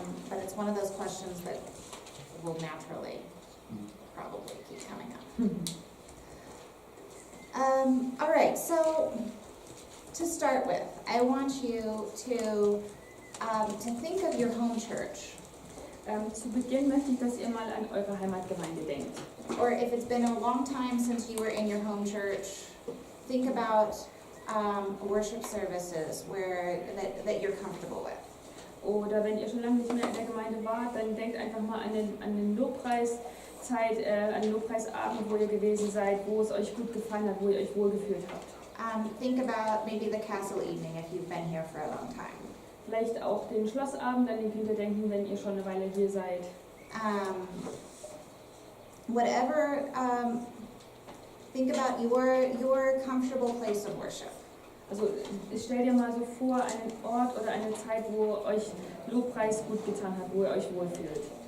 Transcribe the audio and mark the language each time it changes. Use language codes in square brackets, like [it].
[en] But it's one of those questions that will naturally probably keep coming up. All right, so to start with, I want you to think of your home church. [de] Zu Beginn möchte ich, dass ihr mal an eure Heimatgemeinde denkt. [en] Or if it's been a long time since you were in your home church, think about worship services that you're comfortable with. [de] Oder wenn ihr schon lange nicht mehr in der Gemeinde wart, dann denkt einfach mal an den Lobpreiszeit, an den Lobpreisabend, wo ihr gewesen seid, wo es euch gut gefallen hat, wo ihr euch wohlgefühlt habt. [en] Think about maybe the castle evening if you've been here for a long time. [de] Vielleicht auch den Schlossabend, an den könnt ihr denken, wenn ihr schon eine Weile hier seid. [en] Whatever, think about your comfortable place of worship. [de] Also stell dir mal so vor, einen Ort oder eine Zeit, wo euch Lobpreis gut getan hat, wo ihr euch wohlfühlt.